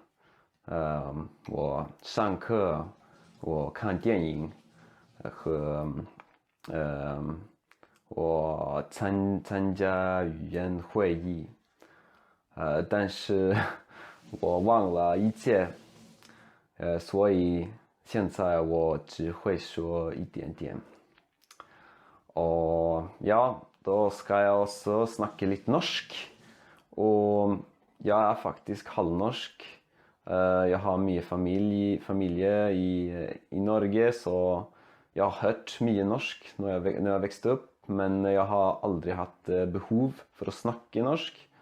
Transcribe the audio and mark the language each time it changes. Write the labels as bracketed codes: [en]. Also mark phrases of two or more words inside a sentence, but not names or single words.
[zh] 我上课，我看电影和我参加语言会议。但是我忘了一切，所以现在我只会说一点点。 [no] Og ja, da skal jeg også snakke litt norsk. Og jeg er faktisk halvnorsk. Jeg har mye familie i Norge, så jeg har hørt mye norsk når jeg vokste opp, men jeg har aldri hatt behov for å snakke norsk.